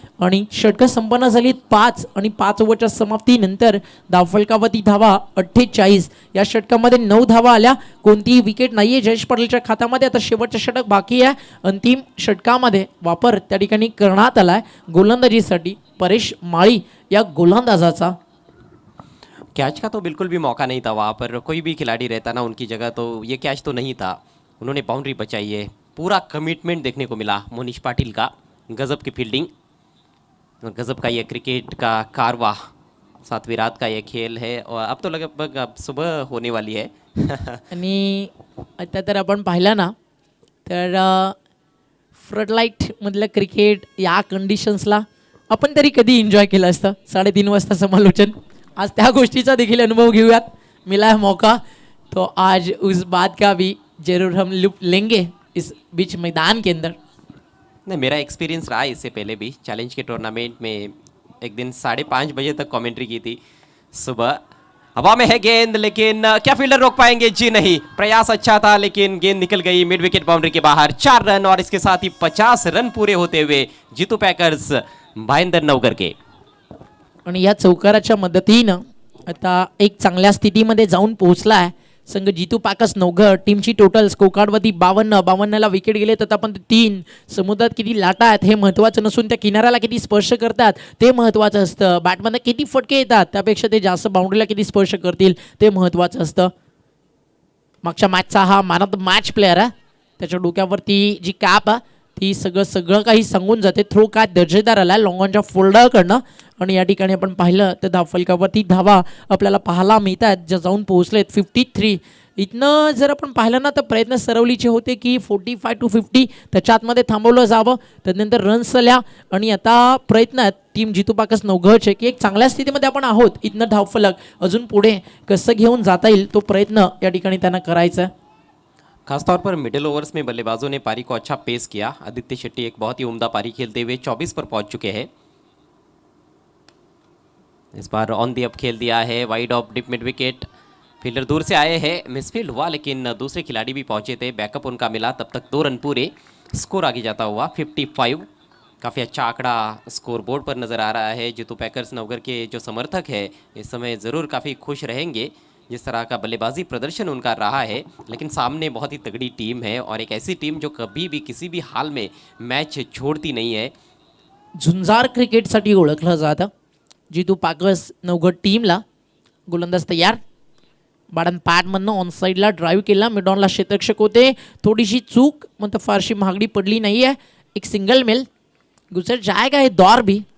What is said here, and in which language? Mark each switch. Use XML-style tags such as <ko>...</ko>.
<mr>आणि षटकं संपन्न झाली 5 आणि 5 ओव्हरच्या समाप्तीनंतर धावफलकावरती धावा 48. या षटकामध्ये 9 धावा आल्या. कोणतीही विकेट नाही आहे जयेश पाटीलच्या खात्यामध्ये. आता शेवटचं षटक बाकी आहे. अंतिम षटकामध्ये वापर त्या ठिकाणी करण्यात आला आहे गोलंदाजीसाठी परेश माळी या गोलंदाजाचा.</mr> <hi>कैच का तो बिल्कुल भी मौका नहीं था वहाँ पर, कोई भी खिलाड़ी रहता ना उनकी जगह तो ये कैच तो नहीं था. उन्होंने बाउंड्री बचाई है. पूरा कमिटमेंट देखने को मिला मोनिश पाटिल का. गजब की फील्डिंग और गजब का ये क्रिकेट का कारवा. 7वीं रात का ये खेल है और अब तो लगभग अब सुबह होने वाली है.</hi> <mr>आणि आता तर आपण पाहिलं ना तर फ्लडलाईटमधलं क्रिकेट या कंडिशन्सला आपण तरी कधी एन्जॉय केलं असतं. 3:30 वाजता समालोचन. आज त्या गोष्टीचा देखील अनुभव घेऊयात.</mr> <hi>मिला है मौका तो आज उस बात का भी जरूर हम लुत्फ लेंगे इस बीच मैदान के अंदर. नहीं, मेरा एक्सपीरियंस रहा है इससे पहले भी. चैलेंज के टूर्नामेंट में एक दिन 5:30 बजे तक कमेंट्री की थी सुबह. हवा में है गेंद लेकिन क्या फील्डर रोक पाएंगे? जी नहीं. प्रयास अच्छा था लेकिन गेंद निकल गई मिड विकेट बाउंड्री के बाहर. 4 रन और इसके साथ ही 50 रन पूरे होते हुए जीतू पैकर्स भाईंदर नवगर के.</hi> <mr>आणि या चौकाराच्या मदतीनं आता एक चांगल्या स्थितीमध्ये जाऊन पोहोचला आहे संघ जितू पॅकर्स नवघर. टीमची टोटल स्कोरकार्डवरती 52ला विकेट गेले तर आपण 3. समुद्रात किती लाटा आहेत हे महत्त्वाचं नसून त्या किनाऱ्याला किती स्पर्श करतात ते महत्त्वाचं असतं. बॅटमध्ये किती फटके येतात त्यापेक्षा ते जास्त बाउंड्रीला किती स्पर्श करतील ते महत्त्वाचं असतं. मागच्या मॅचचा हा man of the match player आहे. त्याच्या डोक्यावरती जी कॅप आहे ती सगळं काही सांगून जाते. थ्रो काय दर्जेदार आला लॉंगॉनच्या फोल्डरकडनं. आणि या ठिकाणी आपण पाहिलं तर धावफलकावरती धावा आपल्याला पाहायला मिळतात ज्या जाऊन पोहोचलेत 53. इथनं जर आपण पाहिलं ना तर प्रयत्न सरवलीचे होते की 45 to 50 त्याच्या आतमध्ये थांबवलं जावं. त्यानंतर रन्स आल्या आणि आता प्रयत्न आहेत टीम जितू पॅकर्स नवघरचे की एक चांगल्या स्थितीमध्ये आपण आहोत. इथनं धावफलक अजून पुढे कसं घेऊन जाता येईल तो प्रयत्न या ठिकाणी त्यांना करायचा आहे.</mr> <hi>खासतौर पर मिडिल ओवर्स में बल्लेबाजों ने पारी को अच्छा पेस किया. आदित्य शेट्टी एक बहुत ही उम्दा पारी खेलते हुए 24 पर पहुंच चुके हैं. इस बार ऑन दी अप खेल दिया है wide of dip mid wicket. Fielder दूर से आए हैं, मिसफील्ड हुआ लेकिन दूसरे खिलाड़ी भी पहुंचे थे, बैकअप उनका मिला. तब तक 2 रन पूरे. स्कोर आगे जाता हुआ 55। काफ़ी अच्छा आंकड़ा स्कोर बोर्ड पर नज़र आ रहा है। जीतू पैकर्स नवगढ़ के जो समर्थक है इस समय ज़रूर काफ़ी खुश रहेंगे जिस तरह का बल्लेबाजी प्रदर्शन उनका रहा है। लेकिन सामने बहुत ही तगड़ी टीम है और एक ऐसी टीम जो कभी भी किसी भी हाल में मैच छोड़ती नहीं है।</hi> <mr>झुंजार क्रिकेटसाठी ओळखलं जातं. जितू पाकस नवगड टीमला गोलंदाज तयार. बाडन पॅडमधनं ऑन साईडला ड्राईव्ह केला. मिडॉनला क्षेत्ररक्षक होते. थोडीशी चूक मग फारशी महागडी पडली नाही आहे. एक सिंगल मिल</mr> <hi>गुजर जाएगा ये दौर भी.</hi>